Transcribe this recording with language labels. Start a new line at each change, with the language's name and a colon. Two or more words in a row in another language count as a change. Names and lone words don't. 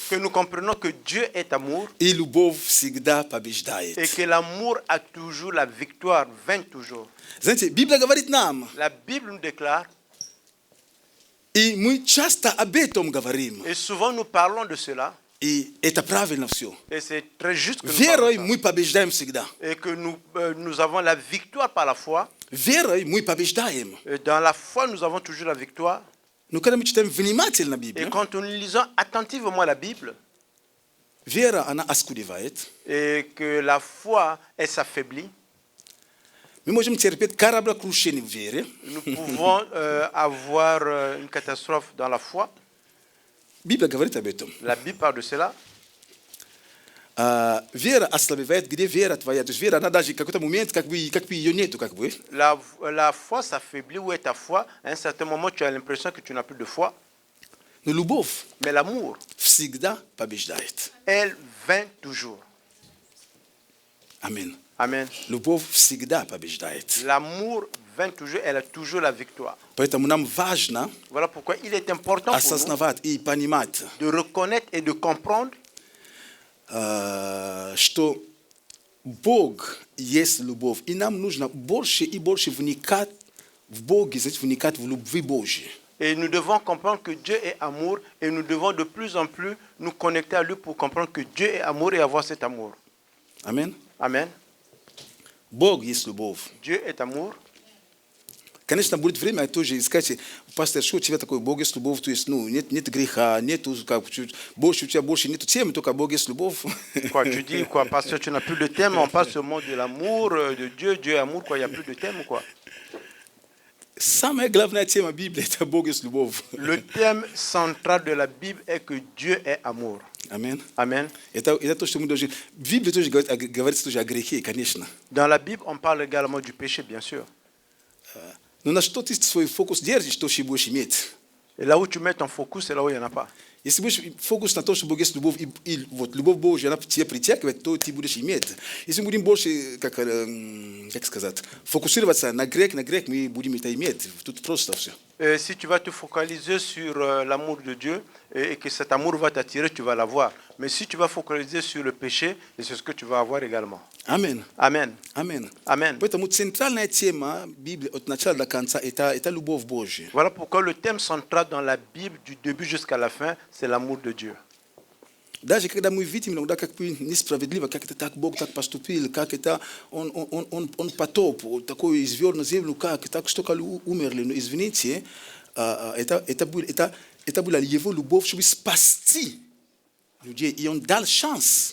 French: que nous comprenons que Dieu est amour
Russian: и любовь всегда
French: et
Russian: побеждает.
French: que l'amour a toujours la victoire, vainc toujours.
Russian: Знаете, Библия говорит нам,
French: La Bible nous déclare,
Russian: и мы часто об этом говорим,
French: et souvent nous parlons de cela,
Russian: и это правильно все.
French: et c'est très juste que nous
Russian: Верой
French: parlons de
Russian: мы побеждаем всегда.
French: ça. Et que nous avons la victoire par la foi.
Russian: Верой мы побеждаем.
French: Et dans la foi, nous avons toujours la victoire.
Russian: Но когда мы читаем внимательно
French: Et
Russian: Библию,
French: quand nous lisons attentivement la Bible,
Russian: вера, она оскудевает.
French: et que la foi, elle s'affaiblit,
Russian: Мы можем терпеть кораблекрушение в вере.
French: nous pouvons avoir une catastrophe dans la foi.
Russian: Библия говорит об этом.
French: La Bible parle de cela.
Russian: Вера ослабевает, где вера твоя. То есть вера, она даже в какой-то момент, как бы ее нету, как бы.
French: La foi s'affaiblit. Où est ta foi? À un certain moment, tu as l'impression que tu n'as plus de foi.
Russian: Но любовь
French: Mais l'amour,
Russian: всегда побеждает.
French: elle vainc toujours.
Russian: Аминь.
French: Amen.
Russian: Любовь всегда побеждает.
French: L'amour vainc toujours. Elle a toujours la victoire.
Russian: Поэтому нам важно
French: Voilà pourquoi il est important pour nous
Russian: осознавать и понимать,
French: de reconnaître et de comprendre
Russian: что Бог есть любовь. И нам нужно больше и больше вникать в Бога, вникать в любви Божьей.
French: et nous devons comprendre que Dieu est amour et nous devons de plus en plus nous connecter à lui pour comprendre que Dieu est amour et avoir cet amour.
Russian: Аминь.
French: Amen.
Russian: Бог есть любовь.
French: Dieu est amour
Russian: Конечно, будет время тоже искать, пастор, что у тебя такое, Бог есть любовь, то есть, ну, нет греха, нету, как, больше у тебя больше нету темы, только Бог есть любовь.
French: Quoi, tu dis quoi, parce que tu n'as plus de thème, on passe au mot de l'amour, de Dieu, Dieu est amour, quoi, il n'y a plus de thème ou quoi?
Russian: Самая главная тема Библии – это Бог есть любовь.
French: Le thème central de la Bible est que Dieu est amour. Amen. Amen.
Russian: Это то, что мы должны... Библия тоже говорит тоже о грехе, конечно.
French: Dans la Bible, on parle également du péché, bien sûr.
Russian: Но на что ты свой фокус держишь, то и будешь иметь.
French: Et là où tu mets ton focus, c'est là où il n'y en a pas.
Russian: Если будешь фокус на то, что Бог есть любовь, и вот любовь Божья, она тебя притягивает, то ты будешь иметь. Если мы будем больше, как сказать, фокусироваться на грех, мы будем это иметь. Тут просто все.
French: Si tu vas te focaliser sur l'amour de Dieu et que cet amour va t'attirer, tu vas l'avoir. Mais si tu vas focaliser sur le péché, c'est ce que tu vas avoir également. Amen. Amen. Amen. Amen.
Russian: Поэтому центральная тема Библии от начала до конца это любовь Божья.
French: Voilà pourquoi le thème central dans la Bible, du début jusqu'à la fin, c'est l'amour de Dieu.
Russian: Даже когда мы видим иногда, как бы несправедливо, как это так Бог так поступил, как это он потоп, такой извел на землю, как так столько умерли. Но извините, это была его любовь, чтобы спасти людей, и он дал шанс.